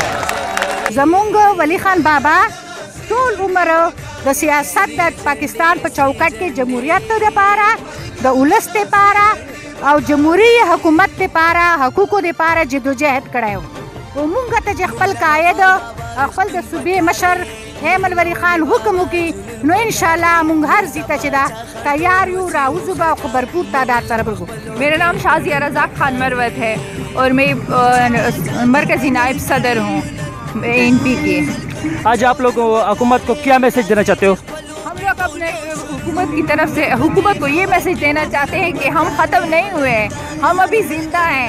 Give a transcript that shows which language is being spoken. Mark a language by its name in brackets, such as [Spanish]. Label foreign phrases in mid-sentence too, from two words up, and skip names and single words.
[Pashto] زمونږ ولی خان بابا ټول عمر د سیاست د پاکستان په چوکاټ کې جمهوریت لپاره د ولس لپاره او جمهوریت حکومت لپاره حقوقو لپاره جدوجہد کړی و. موږ ته چې خپل قائد خپل د صوبې مشر احمد ولی خان حکم وکړي نو انشاءاللہ مونږ هر ځای ته چې دا تیار یو راوځو به خو भरपूर تعداد سره به. [Urdu] میرا نام شازیہ رزاق خان مروت ہے اور میں مرکزی نائب صدر ہوں NP کی. آج آپ لوگ حکومت کو کیا میسج دینا چاہتے ہو? ہم لوگ اپنے حکومت کی طرف سے حکومت کو یہ میسج دینا چاہتے ہیں کہ ہم ختم نہیں ہوئے ہیں، ہم ابھی زندہ ہیں.